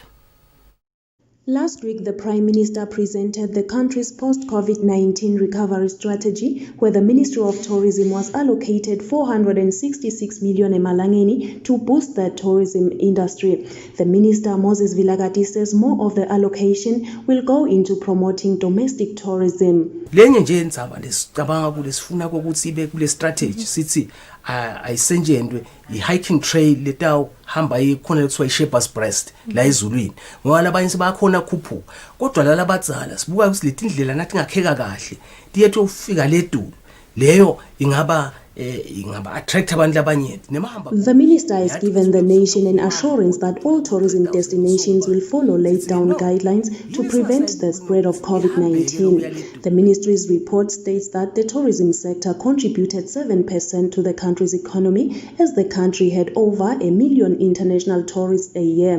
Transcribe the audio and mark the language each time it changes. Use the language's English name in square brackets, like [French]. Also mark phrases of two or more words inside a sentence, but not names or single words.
[English] Last week, the Prime Minister presented the country's post-COVID-19 recovery strategy, where the Ministry of Tourism was allocated 466 million emalangeni to boost the tourism industry. The Minister, Moses Vilagati, says more of the allocation will go into promoting domestic tourism. [Swati] Lenye nje indzaba lesicabanga kulesifuna ukuthi ibe kule strategy sithi ayisenjendwe i-hiking trail letaw hamba ikhona lekuthiwa i-Shepherd's Breast la ezulwini ngoba labanye sebakhona khuphuka kodwa la labadzala sibuka ukuthi letindlela nathi ngakheka kahle tiyethu ufika ledulu leyo ingaba attract abantu abanyenti nemahamba. [English] The minister has given the nation an assurance that all tourism destinations will follow laid down guidelines to prevent the spread of COVID-19. The ministry's report states that the tourism sector contributed 7% to the country's economy as the country had over 1 million international tourists a year.